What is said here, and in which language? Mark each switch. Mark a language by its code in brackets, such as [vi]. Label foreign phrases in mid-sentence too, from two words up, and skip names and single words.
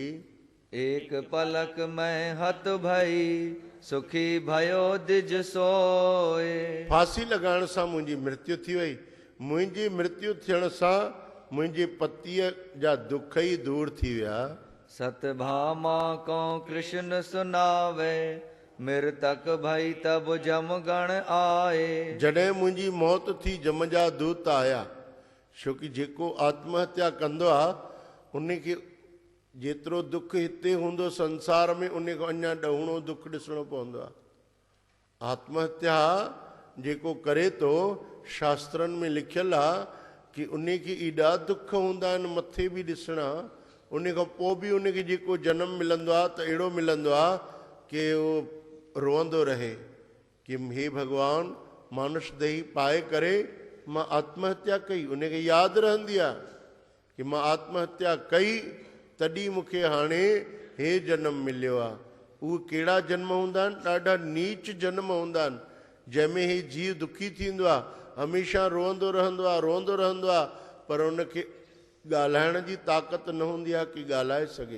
[hi] एक पलक में हथ भई, सुखी भयो दिज सोए। [sd] फांसी लॻाइण सां मुंहिंजी मृत्यु थी वई। मुंहिंजी मृत्यु थियण सां मुंहिंजे पतीअ जा दुख ई दूर थी विया। [hi] सतभामा को कृष्ण सुनावे, मृतक भई तब जमगण आए। [sd] जॾहिं मुंहिंजी मौत थी जम जा दूत आया, छोकी जेको आत्महत्या कंदो आहे उनखे जेतिरो दुख हिते हूंदो संसार में, उनखां अञा ॾहुणो दुख ॾिसणो पवंदो आहे। आत्महत्या जेको करे थो, शास्त्रनि में लिखियलु आहे कि उनखे एॾा दुख हूंदा आहिनि मथे बि ॾिसणा, उनखां पोइ बि उनखे जेको जनम मिलंदो आहे त अहिड़ो मिलंदो आहे कि उहो रोअंदो रहे कि हे भॻवान, मानुष देही पाए करे मां आत्महत्या कई। उनखे यादि रहंदी आहे कि मां आत्महत्या कई, तॾहिं मूंखे हाणे हे जनम मिलियो आहे। उहे कहिड़ा जन्म हूंदा आहिनि? ॾाढा नीच जन्म हूंदा आहिनि, जंहिंमें ही जीव दुखी थींदो आहे, हमेशह रोअंदो रहंदो आहे, पर उनखे ॻाल्हाइण जी ताक़त न हूंदी आहे कि ॻाल्हाए सघे।